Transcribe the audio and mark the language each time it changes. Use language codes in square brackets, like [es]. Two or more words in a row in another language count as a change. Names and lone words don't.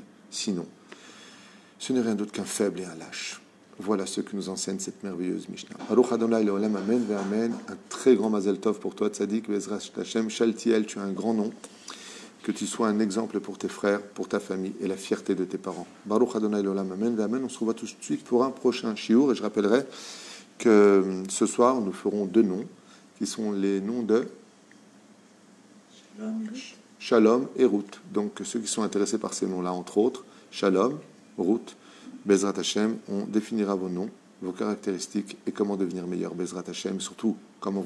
[fr] Sinon, ce n'est rien d'autre qu'un faible et un lâche. Voilà ce que nous enseigne cette merveilleuse Mishnah. [he] ברוך ה' לעולם אמן ואמן. [fr] Un très grand [he] מזל טוב [fr] pour toi, [he] Tzadik, בעזרת השם, Shaltiel, [fr] tu as un grand nom. Que tu sois un exemple pour tes frères, pour ta famille et la fierté de tes parents. [he] ברוך ה' לעולם אמן ואמן. [fr] On se revoit tout de suite pour un prochain shiur et je rappellerai que ce soir, nous ferons 2 noms qui sont les noms de Shalom et Ruth. Donc, ceux qui sont intéressés par ces noms-là, entre autres, [he] Shalom, Ruth, בעזרת השם, [fr] on définira vos noms, vos caractéristiques et comment devenir meilleur, [he] בעזרת השם, [fr] surtout comment vous comprendre.